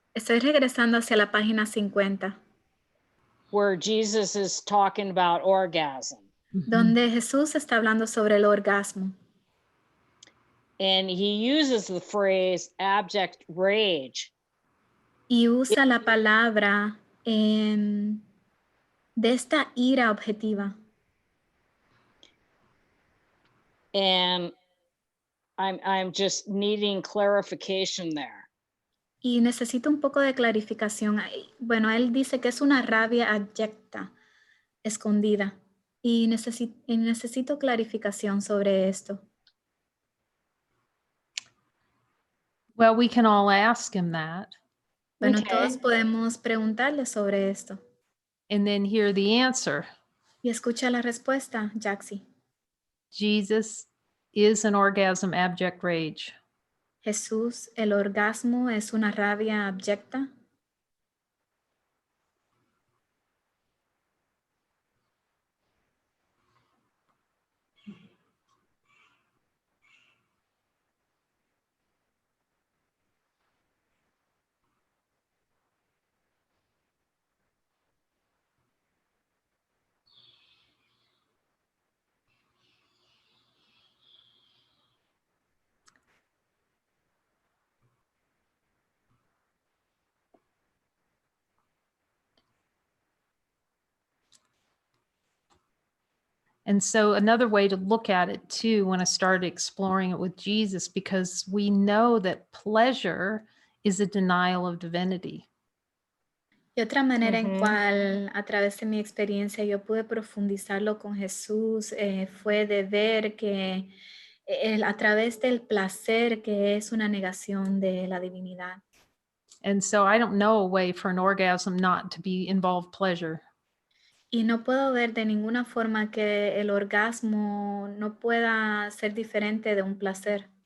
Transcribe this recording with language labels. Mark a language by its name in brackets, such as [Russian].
[Spanish] estoy regresando hacia la página 50, [English] where Jesus is talking about orgasm. [Spanish] donde Jesús está hablando sobre el orgasmo. [English] And he uses the phrase abject rage. [Spanish] Y usa la palabra de esta ira objetiva. [English] And I'm just needing clarification there. [Spanish] Y necesito un poco de clarificación. Bueno, él dice que es una rabia abyecta, escondida. Y necesito clarificación sobre esto. [English] Well, we can all ask him that [Spanish] Bueno, [English] Okay. [Spanish] todos podemos preguntarle sobre esto. [English] and then hear the answer. [Spanish] Y escucha la respuesta, Jaxi. [English] Jesus is an orgasm abject rage. [Spanish] Jesús, el orgasmo es una rabia abyecta. [English] And so another way to look at it too, when I started exploring it with Jesus, because we know that pleasure is a denial of divinity. [Spanish] Y otra manera en Ujú. cual a través de mi experiencia yo pude profundizarlo con Jesús fue de ver que a través del placer que es una negación de la divinidad. [English] And so I don't know a way for an orgasm not to be involved pleasure. [Spanish] Y no puedo ver de ninguna forma que el orgasmo no pueda ser diferente de un placer.